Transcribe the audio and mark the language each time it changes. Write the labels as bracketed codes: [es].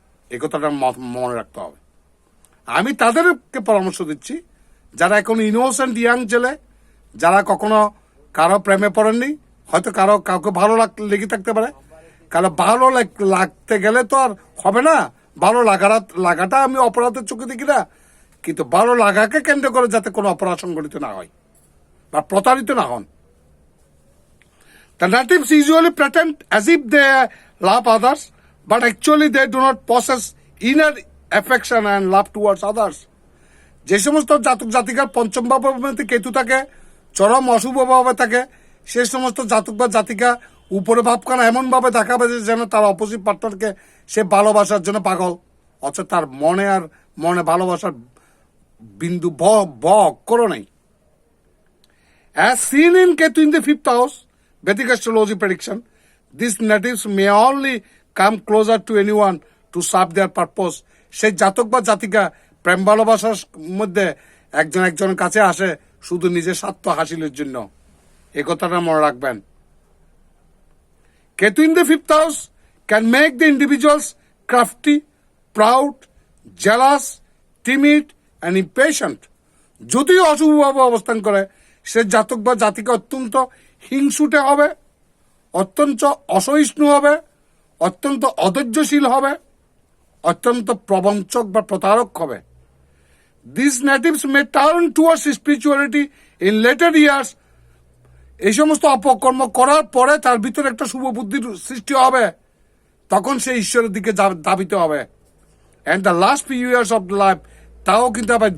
[bn] এই কথাটা মনে রাখতে হবে। আমি তাদেরকে পরামর্শ দিচ্ছি যারা এখন ইনোসেন্ট ইয়াং ছেলে, যারা কখনো কারো প্রেমে পড়েননি, হয়তো কাউকে ভালো লেগে থাকতে পারে, কারো ভালো লাগতে গেলে তো আর হবে না। ভালো লাগাটা আমি অপরাধের চোখে দেখি না, কিন্তু ভালো লাগাকে কেন্দ্র করে যাতে কোনো অপরাধ সংঘটিত না হয় বা প্রতারিত না হন। [en] The natives usually pretend as if they love others, but actually they do not possess inner affection and love towards others. [bn] যে সমস্ত জাতক জাতিকার পঞ্চম ভাবের মধ্যে কেতু থাকে, চরম অশুভ ভাবে থাকে, সেই সমস্ত জাতক বা জাতিকা উপরে ভাবখানা এমন ভাবে দেখাবে যে যেন তার অপোজিট পার্টনারকে সে ভালোবাসার জন্য পাগল, অথচ তার মনে ভালোবাসার বিন্দু ব অক্ষরও নেই। [en] As seen in Ketu in the 5th house, Vedic astrology prediction, these natives may only come closer to anyone to serve their purpose. [bn] সেই জাতক বা জাতিকা প্রেম ভালোবাসার মধ্যে একজনের কাছে আসে শুধু নিজের স্বার্থ হাসিলের জন্য। এই কথাটা মনে রাখবেন। [en] Ketu in the 5th house can make the individuals crafty, proud, jealous, timid and impatient. [bn] যদিও অশুভভাবে অবস্থান করে, সে জাতক বা জাতিকা অত্যন্ত হিংসুটে হবে, অত্যন্ত অসহিষ্ণু হবে, অত্যন্ত অধৈর্যশীল হবে, অত্যন্ত প্রবঞ্চক বা প্রতারক হবে। [en] These natives may turn towards spirituality in later years. [bn] এই সমস্ত অপকর্ম করার পরে তার ভিতরে একটা শুভ বুদ্ধির সৃষ্টি হবে, তখন সে ঈশ্বরের দিকে ধাবিত হবে। [en] And the last few years of life, [bn] তাও কিন্তু আবার